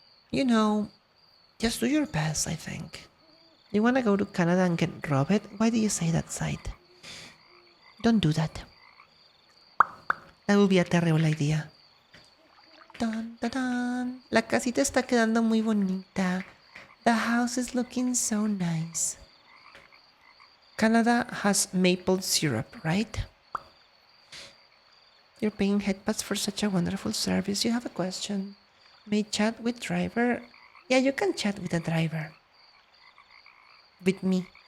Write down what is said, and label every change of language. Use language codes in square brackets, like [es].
[en] You know, just do your best, I think. You wanna go to Canada and get robbed? Why do you say that, Side? Don't do that. That would be a terrible idea. Dun, dun, dun. [es] La casita está quedando muy bonita. [en] The house is looking so nice. Canada has maple syrup, right? You're paying headpats for such a wonderful service. You have a question. May chat with driver? Yeah, you can chat with the driver. With me.